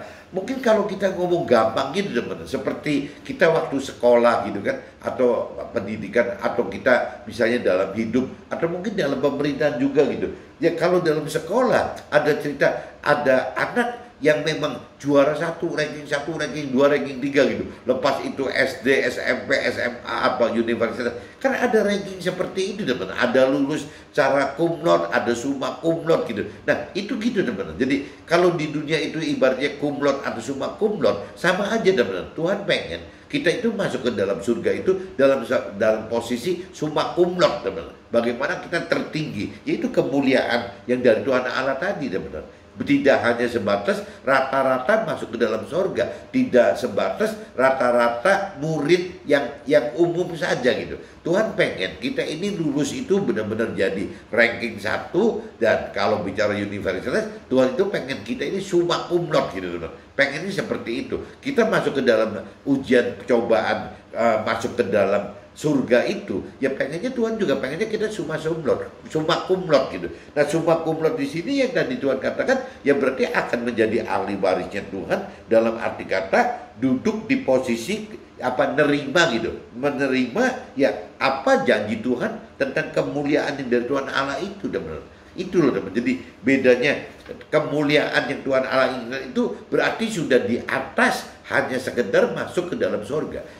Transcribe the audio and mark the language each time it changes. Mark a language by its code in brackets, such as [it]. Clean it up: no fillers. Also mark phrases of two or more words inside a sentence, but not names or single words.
[id] Mungkin kalau kita ngomong gampang gitu teman-teman, seperti kita waktu sekolah gitu kan, atau pendidikan, atau kita misalnya dalam hidup, atau mungkin dalam pemerintahan juga gitu. Ya kalau dalam sekolah ada cerita, ada anak yang memang juara satu, ranking 2, ranking 3 gitu. Lepas itu SD, SMP, SMA, apa universitas. Kan ada ranking seperti itu teman-teman. Ada lulus secara [la] cum laude, [id] ada [la] summa cum laude [id] gitu. Nah, itu gitu teman-teman. Jadi kalau di dunia itu ibaratnya [la] cum laude [id] atau [la] summa cum laude, [id] sama aja teman-teman. Tuhan pengen kita itu masuk ke dalam surga itu dalam posisi [la] summa cum laude [id] teman-teman. Bagaimana kita tertinggi, yaitu kemuliaan yang dari Tuhan Allah tadi teman-teman. Tidak hanya sebatas rata-rata masuk ke dalam surga, tidak sebatas rata-rata murid yang umum saja gitu. Tuhan pengen kita ini lulus itu benar-benar jadi ranking 1, dan kalau bicara universitas, Tuhan itu pengen kita ini [la] summa cum laude [id] gitu. Pengennya seperti itu. Kita masuk ke dalam ujian cobaan, masuk ke dalam surga itu, ya pengennya Tuhan juga pengennya kita [la] summa cum laude [id] gitu. Nah, [la] summa cum laude [id] di sini yang tadi Tuhan katakan, ya berarti akan menjadi ahli warisnya Tuhan, dalam arti kata duduk di posisi nerima gitu, menerima ya apa janji Tuhan tentang kemuliaan yang dari Tuhan Allah itu, teman. Itu loh teman. Jadi bedanya kemuliaan yang Tuhan Allah inginkan itu berarti sudah di atas hanya sekedar masuk ke dalam surga.